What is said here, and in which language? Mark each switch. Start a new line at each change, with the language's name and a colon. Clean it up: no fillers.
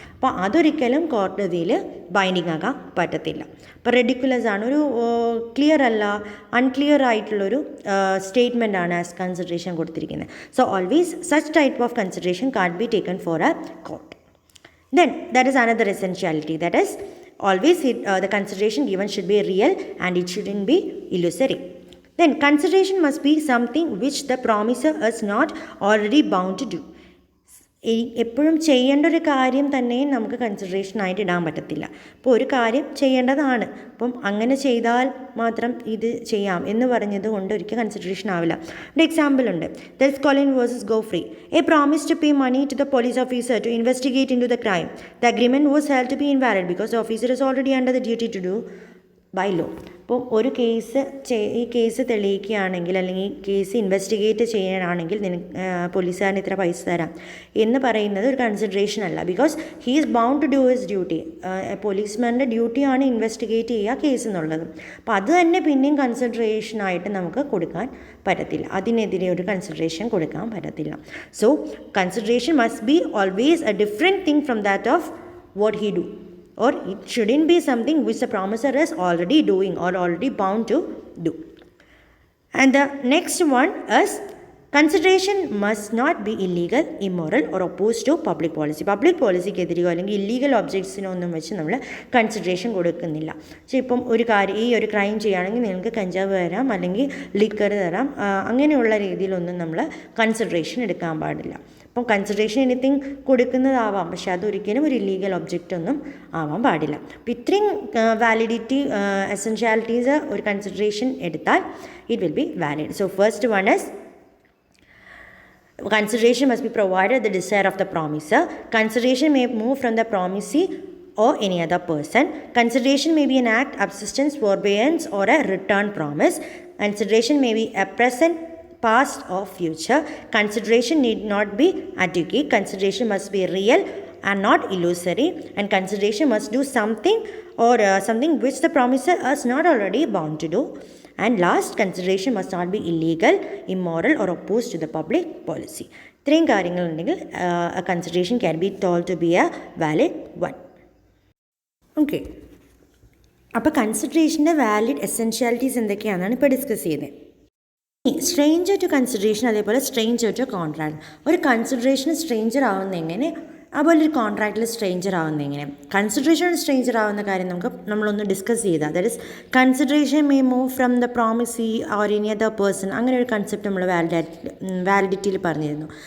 Malayalam: അപ്പോൾ അതൊരിക്കലും കോടതിയിൽ ബൈൻഡിങ് ആകാൻ പറ്റത്തില്ല. അപ്പോൾ റെഡിക്കുലസ് ആണ്, ഒരു ക്ലിയർ അല്ല, അൺക്ലിയർ ആയിട്ടുള്ളൊരു സ്റ്റേറ്റ്മെൻ്റ് ആണ് ആസ് കൺസിഡറേഷൻ കൊടുത്തിരിക്കുന്നത്.
English: So always such type of consideration can't be taken for a court. Then that is another essentiality, that is always the consideration given should be real and it shouldn't be illusory. Then consideration must be something which the promiser is not already bound to do.
Malayalam: എപ്പോഴും ചെയ്യേണ്ട ഒരു കാര്യം തന്നെ നമുക്ക് കൺസിഡറേഷനായിട്ട് ഇടാൻ പറ്റത്തില്ല. ഇപ്പോൾ ഒരു കാര്യം ചെയ്യേണ്ടതാണ്, അപ്പം അങ്ങനെ ചെയ്താൽ മാത്രം ഇത് ചെയ്യാം എന്ന് പറഞ്ഞത് കൊണ്ട് ഒരിക്കലും കൺസിഡറേഷൻ ആവില്ല. ഒരു എക്സാമ്പിൾ ഉണ്ട്.
English: There is Collins versus Godfrey. A promise to pay money to the police officer to investigate into the crime. The agreement was held to be invalid because the officer is already under the duty to do by law.
Malayalam: അപ്പോൾ ഒരു case ഈ case തെളിയിക്കുകയാണെങ്കിൽ അല്ലെങ്കിൽ ഈ case investigate ചെയ്യാനാണെങ്കിൽ പോലീസുകാരന് ഇത്ര പൈസ തരാം എന്ന് പറയുന്നത് ഒരു കൺസിഡറേഷൻ അല്ല.
English: Because he is bound to do his duty.
Malayalam: പോലീസ്മാൻ്റെ ഡ്യൂട്ടിയാണ് ഇൻവെസ്റ്റിഗേറ്റ് ചെയ്യുക കേസ് എന്നുള്ളത്. അപ്പോൾ അത് തന്നെ പിന്നെയും കൺസിഡറേഷനായിട്ട് നമുക്ക് കൊടുക്കാൻ പറ്റത്തില്ല. അതിനെതിരെ ഒരു കൺസിഡറേഷൻ കൊടുക്കാൻ പറ്റത്തില്ല.
English: So consideration must be always a different thing from that of what he do. Or it shouldn't be something which the promiser is already doing or already bound to do. And the next one is consideration must not be illegal, immoral or opposed to public policy.
Malayalam: Public പോളിസിക്ക് എതിരെയോ അല്ലെങ്കിൽ illegal ഒബ്ജക്ട്സിനൊന്നും വെച്ച് നമ്മൾ consideration കൊടുക്കുന്നില്ല. പക്ഷേ ഇപ്പം ഒരു കാര്യം ഈ ഒരു ക്രൈം ചെയ്യുകയാണെങ്കിൽ നിങ്ങൾക്ക് കഞ്ചാവ് തരാം അല്ലെങ്കിൽ ലിക്കർ തരാം, അങ്ങനെയുള്ള രീതിയിലൊന്നും നമ്മൾ കൺസിഡറേഷൻ എടുക്കാൻ പാടില്ല. അപ്പം കൺസിഡറേഷൻ എനിത്തിങ് കൊടുക്കുന്നതാവാം, പക്ഷേ അതൊരിക്കലും ഒരു ഇല്ലീഗൽ ഒബ്ജക്റ്റ് ഒന്നും ആവാൻ പാടില്ല. അപ്പം ഇത്രയും വാലിഡിറ്റി എസെൻഷ്യാലിറ്റീസ് ഒരു കൺസിഡറേഷൻ എടുത്താൽ
English: It will be valid. So first one is consideration must be provided at the desire of the promiser. Consideration may move from the promisee or any other person. Consideration may be an act, subsistence, forbearance or a return promise. Consideration may be a present, past or future. Consideration need not be adequate. Consideration must be real and not illusory. And consideration must do something or something which the promiser is not already bound to do. And last, consideration must not be illegal, immoral or opposed to the public policy.
Malayalam: ഇത്രയും കാര്യങ്ങളുണ്ടെങ്കിൽ
English: a consideration can be told to be a valid one.
Malayalam: Okay, അപ്പോൾ കൺസിഡറേഷൻ്റെ valid എസെൻഷ്യാലിറ്റീസ് എന്തൊക്കെയാണെന്നാണ് ഇപ്പോൾ discuss ചെയ്തത്. Stranger to consideration, അതേപോലെ stranger to contract. ഒരു consideration stranger ആവുന്ന എങ്ങനെ, അതുപോലെ ഒരു കോൺട്രാക്റ്റിൽ സ്ട്രേഞ്ചർ ആവുന്ന എങ്ങനെ. കൺസിഡറേഷൻ സ്ട്രേഞ്ചർ ആവുന്ന കാര്യം നമ്മളൊന്ന് ഡിസ്കസ് ചെയ്താൽ,
English: that is consideration may move from the promisee or any other person,
Malayalam: അങ്ങനെ ഒരു കൺസെപ്റ്റ് നമ്മൾ വാലിഡിറ്റിയിൽ പറഞ്ഞിരുന്നു.